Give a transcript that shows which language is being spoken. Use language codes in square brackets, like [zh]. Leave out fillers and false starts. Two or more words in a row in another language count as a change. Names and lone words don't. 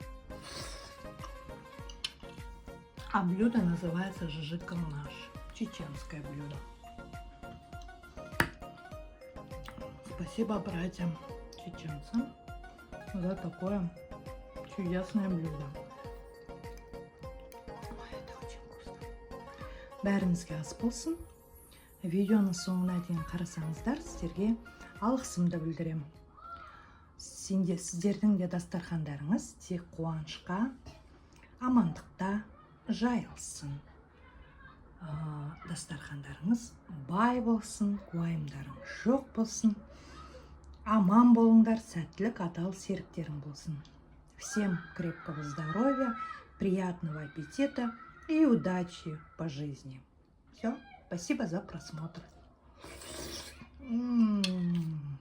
[ru] А блюдо называется жижикалнаш. Чеченское блюдо. Спасибо братьям чеченцам за такое чудесное блюдо. Ой, это очень вкусно. [kk] Бәріңізге ас болсын. Видеоны соңына дейін қарасаңыздар, сіздерге алғысымды білдіремін. Сіздердің де дастархандарыңыз тек қуанышқа, амандықта жайылсын. Дастархандарыңыз бай болсын, уайымдарыңыз жоқ болсын. Аман болыңдар, сәттілік, адал серіктерің болсын. [ru] Всем крепкого здоровья, приятного аппетита и удачи по жизни. Все, спасибо за просмотр.